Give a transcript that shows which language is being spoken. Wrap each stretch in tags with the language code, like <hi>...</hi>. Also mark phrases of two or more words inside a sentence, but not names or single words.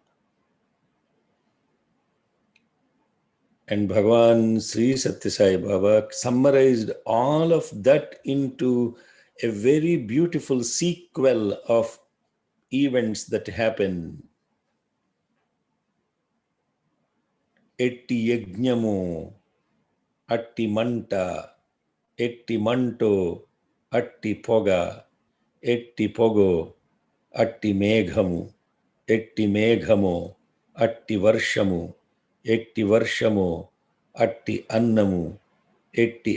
<en>And Bhagavan Sri Satya Sai Baba summarized all of that into a very beautiful sequel of events that happen.</en> <te>ఎట్టి యజ్ఞము, అట్టి మంత్ర, ఎట్టి మంత్రో, అట్టి పోగ, ఎట్టి పోగో, అట్టి మేఘము, ఎట్టి మేఘమో, అట్టి వర్షమో, ఎట్టి వర్షమో, అట్టి అన్నము, ఎట్టి</te>